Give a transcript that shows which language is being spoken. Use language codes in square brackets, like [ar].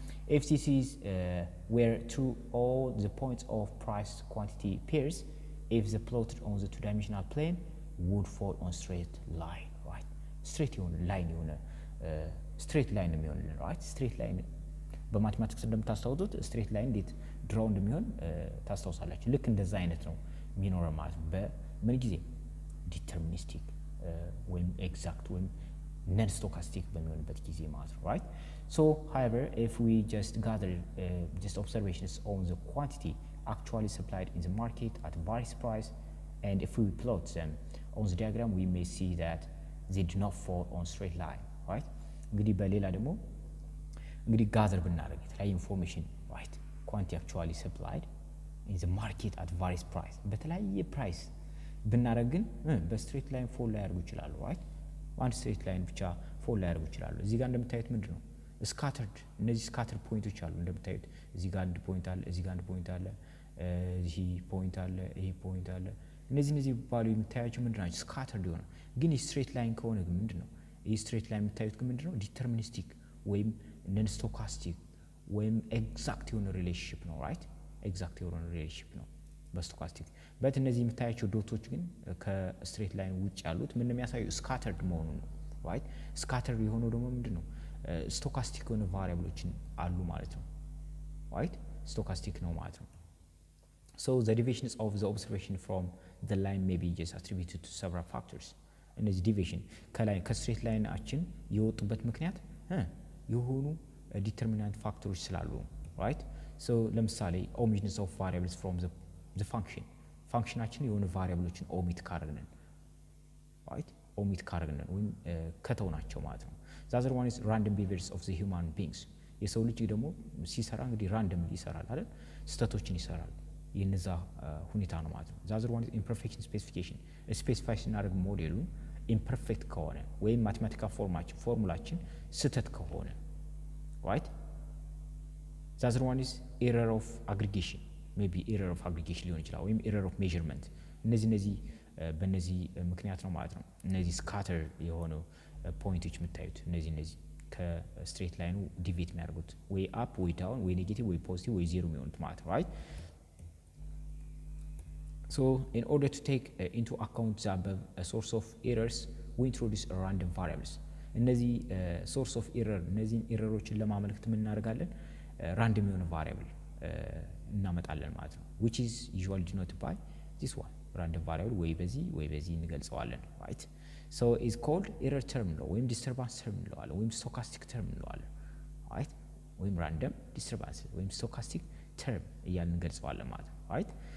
[en] If this is where through all the points of price quantity pairs, if the plotted on the two-dimensional plane would fall on straight line, right? Straight line straight line [am] የሚሆንልን [en] right? [am] Straight line በማቴማቲክስ እንደምታስታውሱት straight line እንዴት ድራው እንደሚሆን ታስታውሳላችሁ። ልክ እንደዛ አይነት ነው የሚኖረው ማለት ነው። በምን ጊዜ ዲተርሚኒስቲክ ወይም ኤግዛክት ወይም non stochastic በሚሆንበት ጊዜ ማለት ነው right? [en] So however, if we just gather just observations on the quantity actually supplied in the market at various price, and if we plot them on the diagram, we may see that they do not fall on straight line right? [am] እንግዲህ በሌላ ደግሞ እንግዲህ ጋዘር ብናደርግ የተለያየ ኢንፎርሜሽን right? [en] quantity actually supplied in the market at various price [am] በተለያየ ፕራይስ ብናደርግ ግን በስትሬት ላይን ፎል ላይ ያደርጉ ይችላሉ right? አንድ ስትሬት ላይን ብቻ ፎል ላይ ያደርጉ ይችላሉ። እዚህ ጋር እንደምታዩት ምንድነው ስካተርድ እነዚህ ስካተር ፖይንቶች አሉ እንደምታዩት እዚህ ጋር አንድ ፖይንት አለ እዚህ ጋር አንድ ፖይንት አለ እዚህ ፖይንት አለ ይሄ ፖይንት አለ እነዚህ ባሉ የምታያቸው ምንድናቸው ስካተርድ የሆነ ግን ስትሬት ላይን ከሆነ ግን ምንድነው ይሄ ስትሬት ላይን የምታዩት ግን ምንድነው ዲተርሚኒስቲክ ወይም ነን ስቶካስቲክ ወይም ኤግዛክት የሆነ ሪሌሽንሺፕ ነው right? ኤግዛክት የሆነ ሪሌሽንሺፕ ነው በስቶካስቲክ በት እነዚህ የምታያቸው ዶቶች ግን ከስትሬት ላይን ውጭ ያሉት ምን የሚያሳዩ ስካተርድ መሆኑን ነው right? ስካተርድ የሆነው ደግሞ ምንድነው ስቶካስቲክ የሆነ ቫሪያብሎችን አሉ ማለት ነው right? ስቶካስቲክ ነው ማለት ነው። [en] So the deviations of the observation from the line may be just attributed to several factors. [am] እነዚህ ዲቪዬሽን ከላይ ከስትሬት ላይናችን የወጡበት ምክንያት የሆኑ ዲተርሚናንት ፋክተሮች ስላሉ right? So ለምሳሌ [en] omissions of variables from the function [am] ፋንክሽናችን የሆነ ቫሪያብሎችን ኦሚት ካረግነን right? ኦሚት ካረግነን ወይም ከተውናቸው ማለት ነው። [en] the other one is random behaviors of the human beings [am] የሰው ልጅ ደግሞ ሲሰራ እንግዲህ ራንደም ይሰራል አይደል? ስህተቶችን ይሰራል የነዛ ሁኔታ ነው ማለት ነው። [en] the other one is imperfection specification [am] ስፔሲፋይ ስናደርግ ሞዴሉ imperfect ከሆነ ወይም ማቴማቲካል ፎርሙላችን ስህተት ከሆነ right? [en] the other one is error of aggregation [am] maybe error of aggregation ሊሆን ይችላል ወይም error of measurement እነዚህ በእነዚህ ምክንያት ነው ማለት ነው። እነዚህ ስካተር የሆኑ ፖይንቶች የምታዩት እነዚህ ከስትሬት ላይኑ ዲቪዬት የሚያደርጉት ወይ አፕ ወይ ዳውን ወይ ኔጌቲቭ ወይ ፖዚቲቭ ወይ ዜሮ የሚሆኑት ማለት ነው right? [en] So in order to take into account the above source of errors, we introduce random variables. [am] እነዚህ source of error እነዚህን ኤረሮችን ለማመልከት ምን እናደርጋለን ራንደም የሆነ ቫሪያብል እናመጣለን ማለት ነው [en] which is usually denoted by this one random variable [am] ወይ በዚህ እንገልጸዋለን right? [en] So is called error term ነው ወይም disturbance term እንለዋለን ወይም stochastic term እንለዋለን right? [am] ወይም random disturbance ወይም stochastic term እያልን እንገልጸዋለን ማለት ነው right?